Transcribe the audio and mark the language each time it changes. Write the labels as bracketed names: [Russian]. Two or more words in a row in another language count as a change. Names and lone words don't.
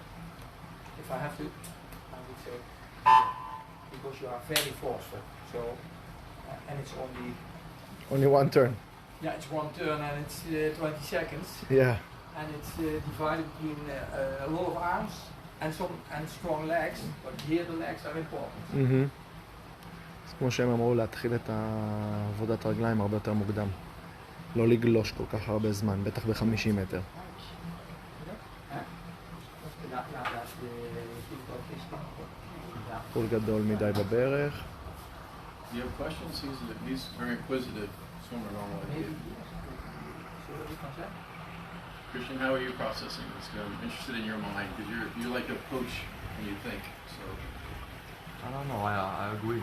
[English] If I have to, I would say, because you are very forceful. So, and it's only one turn. Yeah, it's one turn and it's 20 seconds. Yeah. And it's divided between a lot of arms and strong legs, but here the legs are important. [Hebrew] אז כמו שהם אמרו, להתחיל את עבודת הרגליים הרבה יותר מוקדם. לא לגלוש כל כך הרבה זמן, בטח ב-50 מטר. [Dutch] Ja, dat is de [Hebrew] פול גדול מדי בברך. [English] Do you have questions? He's very inquisitive swimmer normally. Christian, how are you processing this? I'm interested in your mind because you're like a coach and you think. So I don't know. I agree.